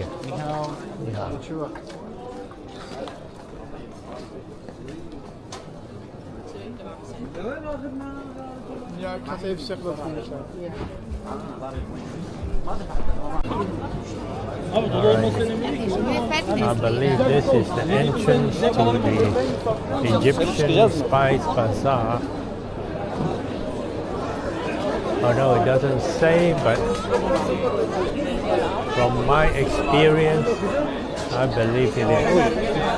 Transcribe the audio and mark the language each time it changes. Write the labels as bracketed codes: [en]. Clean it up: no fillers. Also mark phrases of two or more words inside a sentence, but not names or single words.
[zh] 你好。 [nl] Ja, ik ga het even zeggen wat het is. [en] I believe this is the entrance to the Egyptian Spice Bazaar. Although it doesn't say, but from my experience, I believe it is.